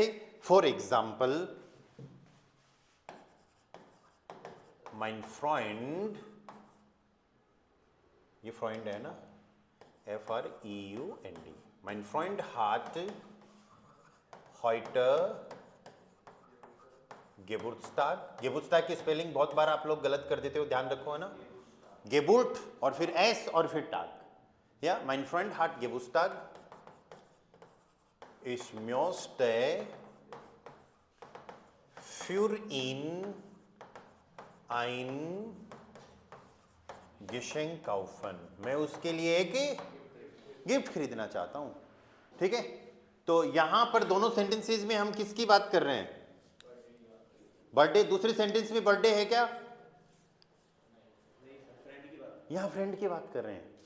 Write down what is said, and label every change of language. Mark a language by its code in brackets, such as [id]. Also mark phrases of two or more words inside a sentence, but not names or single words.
[en] for example, [de] mein Freund, [hi] ये फ्रेंड है ना, [de] FREUND, mein Freund hat heute Geburtstag। [hi] Geburtstag की स्पेलिंग बहुत बार आप लोग गलत कर देते हो, ध्यान रखो, है ना? Geburt और फिर S और फिर Tag। [de] या mein Freund hat Geburtstag, ich möchte für ihn ein Geschenk kaufen, [hi] मैं उसके लिए एक गिफ्ट खरीदना चाहता हूं, ठीक है? तो यहां पर दोनों सेंटेंसेस में हम किसकी बात कर रहे हैं? बर्थडे। दूसरे सेंटेंस में बर्थडे है क्या? यहां फ्रेंड की बात कर रहे हैं।